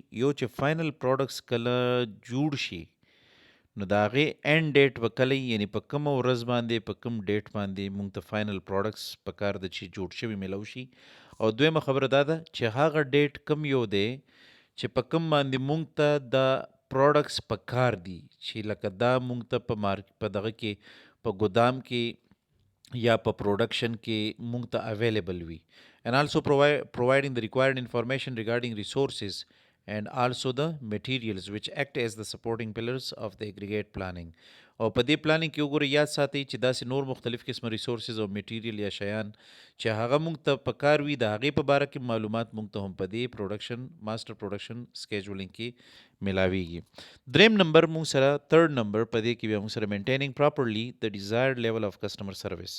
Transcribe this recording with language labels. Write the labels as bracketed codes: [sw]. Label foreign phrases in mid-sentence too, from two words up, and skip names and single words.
[ps] یو چې [en] final products [ps] کله جوړ شي نو د هغې [en] end date [ps] به کله یعنی په کومه ورځ باندې په کوم ډیټ باندې مونږ ته [en] final products [ps] پکار ده چې جوړ شوي میلو شي. او دویمه خبره دا ده چې هغه ډیټ کم یو دی چې په کوم باندې مونږ ته د پروډکټس پکار دي چې لکه دا مونږ ته په دغه کې په ګدام کې یا په پروډکشن کې مونږ ته اویلیبل وي. [en] and also providing the required information regarding resources and also the materials which act as the supporting pillars of the aggregate planning. [ps] او په دې پلانینګ کې وګورئ یاد ساتئ چې داسې نور مختلف قسمه ریسورسز او میټیریل یا شیان چې هغه مونږ ته پکار وي د هغې په باره کې معلومات مونږ ته هم په دې پروډکشن [en] master production scheduling [ps] کې ملاویږي. دریم نمبر مونږ سره تھرډ نمبر په دې کې بیا مونږ سره [en] maintaining properly [ps] د [en] desired level of customer service.